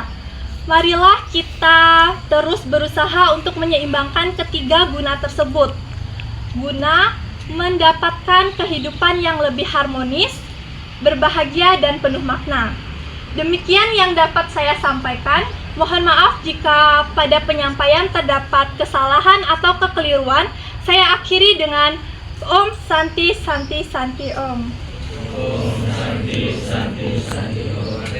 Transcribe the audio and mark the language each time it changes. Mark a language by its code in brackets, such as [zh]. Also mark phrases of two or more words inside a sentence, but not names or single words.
[id] Marilah kita terus berusaha untuk menyeimbangkan ketiga guna tersebut, guna mendapatkan kehidupan yang lebih harmonis, berbahagia, dan penuh makna. Demikian yang dapat saya sampaikan. Mohon maaf jika pada penyampaian terdapat kesalahan atau kekeliruan. Saya akhiri dengan [sa] Om Santi Santi Santi Om. Om Santi Santi Santi Om.